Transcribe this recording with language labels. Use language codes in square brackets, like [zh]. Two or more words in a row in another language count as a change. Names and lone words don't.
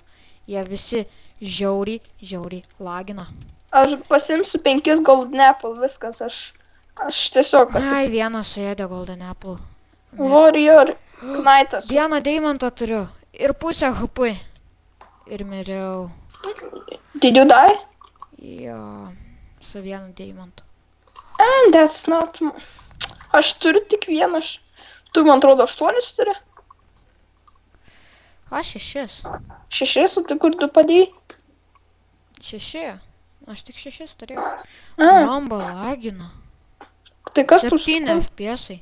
[lt] Jie visi žiauriai lagina. Aš pasimsiu 5 Golden Apple, viskas. Aš tiesiog Ai, vieną suėdė Golden Apple. Warrior Knightas. Vieną deimantą turiu. Ir pusę HP. Ir miriau. [en] Did you die? [lt] Jo. Su vienu deimantu. [en] And that's not... [lt] Aš turiu tik vieną. Tu, man atrodo, 8 turi. Aš 6. 6, o tai kur tu padėjai? 6. Aš tik 6 turėjau. A, Lamba lagina. tai kas tu 7 FPS.